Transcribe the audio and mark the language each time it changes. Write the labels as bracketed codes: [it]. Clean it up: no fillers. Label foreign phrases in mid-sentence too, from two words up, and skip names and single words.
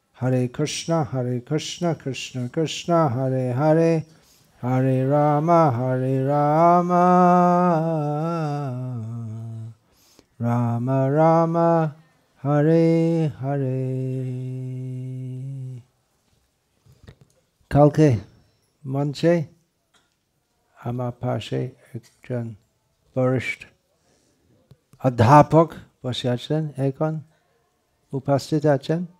[sa] Hare Krishna, Krishna Krishna, Hare Hare, Hare Rama, Rama Rama, Hare Hare. [bn] কালকে মঞ্চে আমার পাশে একজন বরিষ্ঠ অধ্যাপক বসে আছেন, এখন উপস্থিত আছেন।